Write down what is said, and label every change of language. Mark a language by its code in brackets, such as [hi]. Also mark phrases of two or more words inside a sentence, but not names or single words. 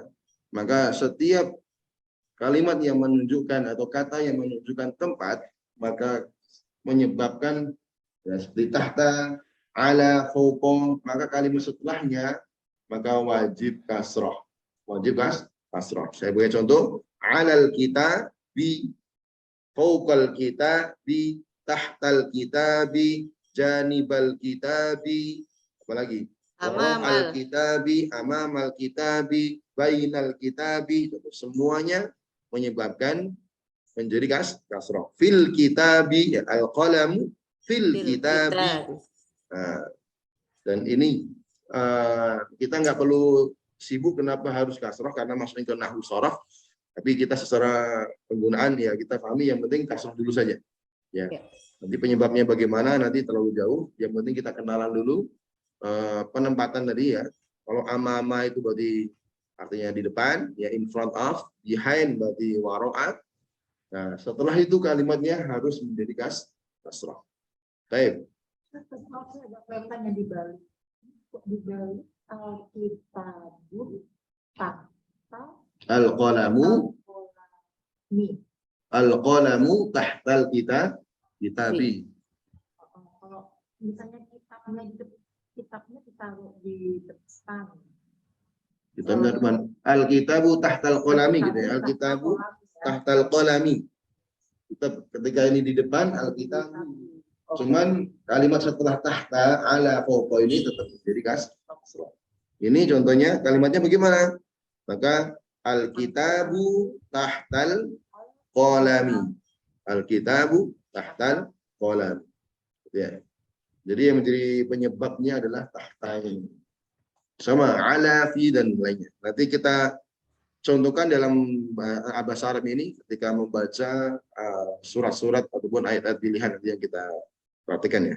[id] Maka setiap kalimat yang menunjukkan atau kata yang menunjukkan tempat, maka menyebabkan ya, seperti tahta, ala, fauqa, maka kalimat setelahnya maka wajib kasroh. Wajib kasroh. Saya beri contoh, [ar] على الكتاب فوق الكتاب تحت الكتاب جانب الكتاب, apalagi? الكتاب أمام الكتاب بين الكتاب, [id] semuanya menyebabkan menjadi kasroh. [ar] في الكتاب القلم في الكتاب. [id] Nah, dan ini kita nggak perlu sibuk kenapa harus kasroh karena masuknya ke [ar] نحو صرف. [id] Tapi kita secara penggunaan ya kita pahami, yang penting kasroh dulu saja. Ya. Nanti penyebabnya bagaimana nanti terlalu jauh. Yang penting kita kenalan dulu penempatan tadi ya. Kalau amama itu berarti artinya di depan, ya [en] in front of, [id] behind berarti waro'at. Nah, setelah itu kalimatnya harus menjadi kasroh. Baik. Yang dibalik. Dibalik [ar] الكتاب تحت القلم القلم تحت الكتاب. [id] Kalau misalnya kitabnya ditaruh di depan. Kitabnya depan. [ar] الكتاب تحت القلم [id] gitu ya. [ar] الكتاب تحت القلم. [id] Ketika ini di depan al-kitabu. Cuman kalimat setelah tahta, ala, fauqa ini tetap menjadi kasroh. Ini contohnya kalimatnya bagaimana? [ar] Maka الكتاب تحت القلم. الكتاب تحت القلم. [id] Ya. Jadi yang menjadi penyebabnya adalah tahta ini. Sama ala, fi dan lainnya. Nanti kita contohkan dalam bahasa Arab ini ketika membaca surat-surat ataupun ayat-ayat pilihan nanti yang kita perhatikan ya.